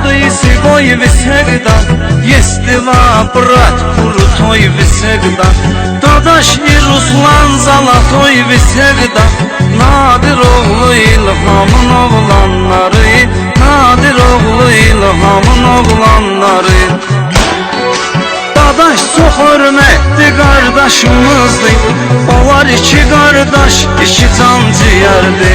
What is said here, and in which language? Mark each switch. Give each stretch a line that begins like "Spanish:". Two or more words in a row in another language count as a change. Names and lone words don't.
Russian: свой всегда. Если брат крутой всегда, Дадаш и Руслан золотой всегда.
Turkish: Nadir oğlu İlham'ın oğlanları, Nadir oğlu İlham'ın oğlanları. Dadaş çok hürmetli kardeşimizdi. Onlar iki kardeş, iki can ciğerdi.